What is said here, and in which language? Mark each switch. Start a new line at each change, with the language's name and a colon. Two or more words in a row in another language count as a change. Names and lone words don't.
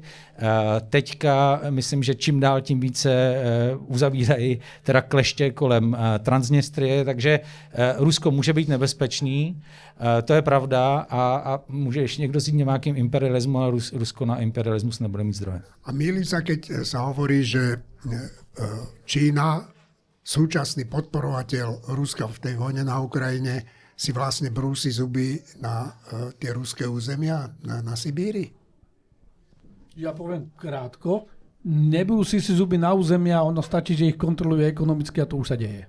Czech: Teďka myslím, že čím dál tím více uzavírají teda kleště kolem Transnistrie, takže Rusko může být nebezpečný, to je pravda a může ještě někdo říct nějakým imperialismu, ale Rusko na imperialismus nebude mít zdroje.
Slovak: A mýlim sa, keď sa hovorí, že Čína, súčasný podporovateľ Ruska v tej vojne na Ukrajine, si vlastne brúsi zuby na tie ruské územia na Sibíri? Ja poviem krátko, nebrúsi si zuby na územia, ono stačí, že ich kontroluje ekonomicky a to už sa deje.